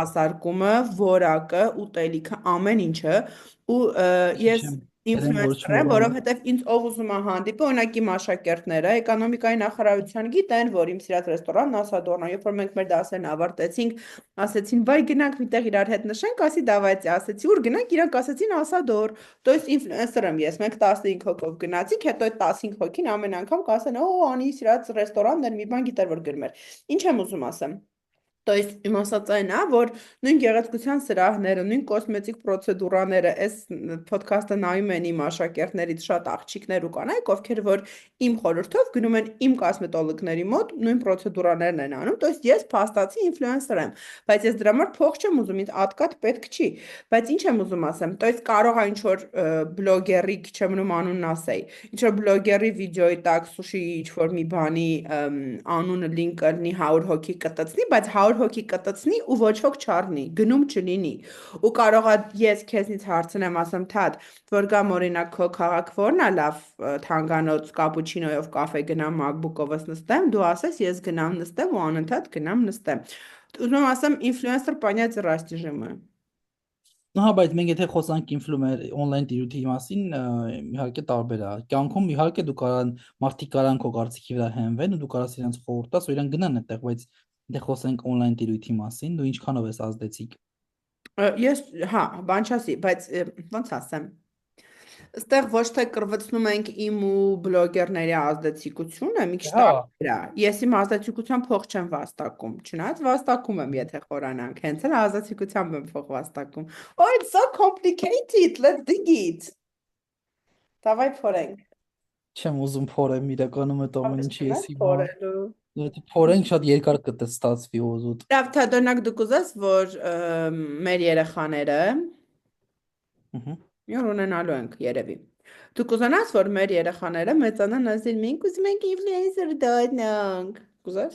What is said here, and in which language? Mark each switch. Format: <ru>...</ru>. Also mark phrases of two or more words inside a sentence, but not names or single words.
<hy>սպասարկումը, որակը, ուտելիքը, ամեն ինչը ու ես Չեմ, դրեմ որ ինֆլուենսեր եմ, չմոռանամ։ որովհետև ինձ ով ուզում է հանդիպի, օրինակ իմ աշակերտները էկոնոմիկայի նախարարության գիտեն, որ իմ սիրած ռեստորանն Ասադորն է, երբ որ մենք մեր դասերն ավարտեցինք, ասեցին, վայ գնանք միտեղ իրար հետ նշենք, ասի դավայցի, ասեցի, ուր գնանք, իրանք ասեցին Ասադոր,</hy> <ru>то есть</ru> <hy>ինֆլուենսեր եմ ես, մենք 15 հոգով գնացինք, հետո այդ 15 հոգին ամեն անգամ կասեն, օ, անի սիրած ռեստորանն էր, մի բան գիտեր որ գրում էր։ Ինչ եմ ուզում ասեմ։</hy> <ru>То есть</ru> <hy>իմ ասած այն է, որ նույն գեղեցկության սրահները, նույն կոսմետիկ պրոցեդուրաները, այս ոդքասթը նայում են իմ աշակերտներից շատ աղջիկներ ու կանայք, ովքեր որ իմ խորհրդով գնում են իմ կոսմետոլոգների մոտ, նույն պրոցեդուրաներն են անում,</hy> <ru>то есть</ru> <hy>ես փաստացի ինֆլուենսեր եմ, բայց ես դրա համար փող չեմ ուզում, ինձ ատկատ պետք չի, բայց ինչ եմ ուզում ասեմ,</hy> <ru>то есть</ru> <hy>կարող է ինչ որ բլոգերի, չեմ մնում անունն ասեի, ինչ որ բլոգերի վիդեոյի տակ սուշի ինչ որ մի բանի անունը լինկը լինի 100 հոգի կտցնի, բայց 100 հոգի կտցնի ու ոչ ոք չառնի, գնում չլինի։ Ու կարողա ես քեզնից հարցնեմ, ասեմ, թաթ, որ գամ օրինակ քո քաղաք որն է լավ թանգանոց կապուչինոյով կաֆե գնամ MacBook-ovս նստեմ, դու ասես ես գնամ նստեմ ու անընդհատ գնամ նստեմ։ Ուզում եմ ասեմ, ինֆլուենսեր</hy> <ru>понятие растяжимое։</ru> <hy>Ну, հա, բայց մենք եթե խոսանք ինֆլուենսեր on-line տիրույթի մասին, իհարկե տարբեր է։ Կյանքում իհարկե դու կարան մարդիկ կարան քո կարծիքի վրա հենվեն ու դու կարաս իրենց խորհուրդ տաս ու իրենք գնան այդտեղ, բայց եթե խոսենք on-line տիրույթի մասին, դու ինչքանով ես ազդեցիկ։ Ես, հա, բան չասի, բայց ոնց ասեմ։ Այստեղ ոչ թե կրվեցնում ենք իմ ու բլոգերների ազդեցիկությունը, մի քիչ Հա, տարբեր է։ Ես իմ ազդեցիկության փող չեմ վաստակում, չնայած վաստակում եմ, եթե խորանանք, հենց էլ ազդեցիկությամբ եմ փող վաստակում։</hy> <en>Oh, it's so complicated. Let's dig it.</en> <hy>Давай փորենք։ չեմ ուզում փորեմ իրականում այդ ամեն Ապա ինչի ես չնայած հիմա։ փորելու։ Եթե փորենք շատ երկար կստացվի ոզուտ։ Լավ, թադոնակ դու կուզես, որ մեր երեխաները Ահա։ մի օր ունենալու ենք երևի։ Դու կուզենաս, որ մեր երեխաները մեծանան ասել, մենք ուզում ենք ինֆլուենսեր դառնանք։ Կուզես։</hy>